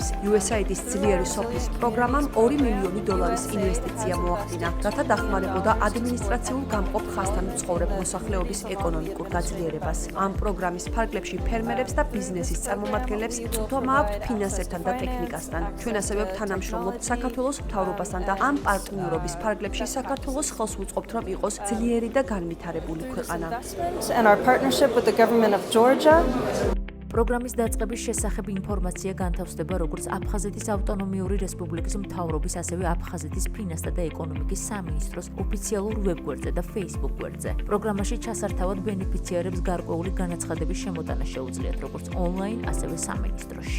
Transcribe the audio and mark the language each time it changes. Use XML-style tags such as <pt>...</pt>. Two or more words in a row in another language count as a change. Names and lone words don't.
<ka>USAID-ის ძლიერი სოფლის პროგრამამ $2 მილიონი ინვესტიცია მოახდინა, რათა დახმარებოდა ადმინისტრაციულ გამყოფ ხაზთან მცხოვრებ მოსახლეობის ეკონომიკურ გაძლიერებას. ამ პროგრამის ფარგლებში ფერმერებს და ბიზნესის წარმომადგენლებს წვდომა აქვთ ფინანსებთან და ტექნიკასთან. ჩვენ ასევე თანამშრომლობთ საქართველოს მთავრობასთან და ამ პარტნიორობის ფარგლებში საქართველოს ხელს ვუწყობთ, რომ იყოს ძლიერი და განვითარებული ქვეყანა.</ka> <en>And our partnership with the government of Georgia.</en> <ka>პროგრამის დაწყების შესახებ ინფორმაცია განთავსდება როგორც აფხაზეთის ავტონომიური რესპუბლიკის მთავრობის, ასევე აფხაზეთის ფინანსთა და ეკონომიკის სამინისტროს ოფიციალურ ვებგვერდზე და Facebook გვერდზე. პროგრამაში ჩასართავად ბენეფიციარებს გარკვეული განაცხადების შემოტანა შეუძლიათ, როგორც ონლაინ, ასევე სამინისტროში.</ka>